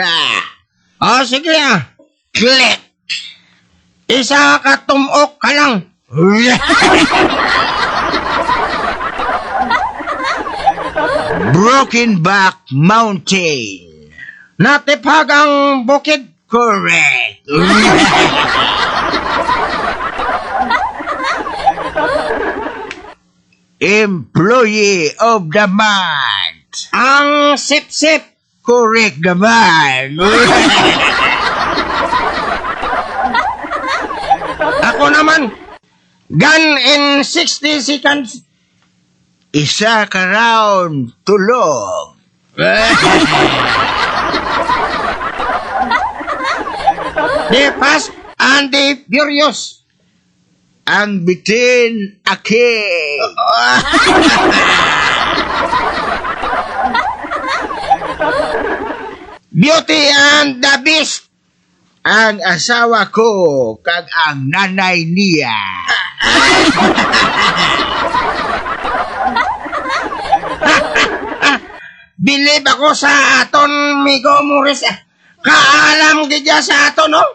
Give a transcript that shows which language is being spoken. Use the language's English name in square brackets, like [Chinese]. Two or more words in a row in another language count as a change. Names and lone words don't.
[Hiligaynon] Sige Click. Isa ka tumok ka lang. Broken Back Mountain. Natipag ang bukid. Correct. Employee of the Month. Ang sip-sip. Correct naman. Ako naman, gun in 60 seconds. Isa ka round tulog. The Fast and the Furious. Ang bitin ake. Beauty and the Beast. Ang asawa ko kag ang nanay niya. Bilib ako sa aton, Migo Morris. Kaalam gidya sa aton, no?